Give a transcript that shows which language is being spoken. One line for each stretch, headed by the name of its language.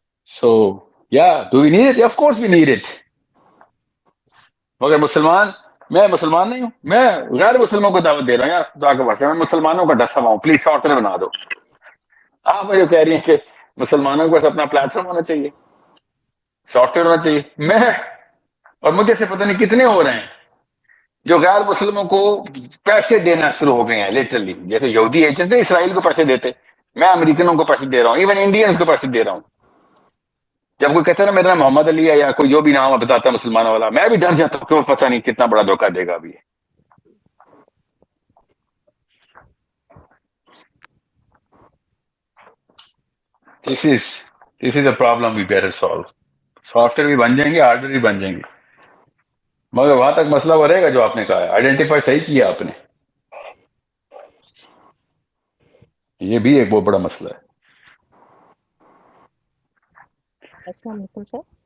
English: So yeah, do we need it? Of course we need it.
Urdu: مگر میں مسلمان نہیں ہوں، میں غیر مسلموں کو دعوت دے رہا ہوں یار خدا کے واسطے، میں مسلمانوں کا ڈسا ہوا ہوں، پلیز سافٹ ویئر بنا دو. آپ مجھے کہہ رہی ہیں کہ مسلمانوں کے پاس اپنا پلیٹ فارم ہونا چاہیے، سافٹ ویئر ہونا چاہیے. میں اور مجھے سے پتہ نہیں کتنے ہو رہے ہیں جو غیر مسلموں کو پیسے دینا شروع ہو گئے ہیں لٹرلی، جیسے یہودی ایجنٹ اسرائیل کو پیسے دیتے، میں امریکنوں کو پیسے دے رہا ہوں، ایون انڈینز کو پیسے دے رہا ہوں. جب کوئی کہتا ہے نا میرا نام محمد علی ہے یا کوئی جو بھی نام بتاتا ہے مسلمانوں والا، میں بھی ڈر جاتا ہوں کہ وہ پتہ نہیں کتنا بڑا دھوکہ دے گا ابھی.
English: This is a problem we better solve.
Urdu: Soft where بھی بن جائیں گے، ہارڈ ویئر بھی بن جائیں گے، مگر وہاں تک مسئلہ وہ رہے گا جو آپ نے کہا ہے. آئیڈینٹیفائی صحیح کیا آپ نے، یہ بھی ایک بہت بڑا مسئلہ ہے. السلام علیکم سر.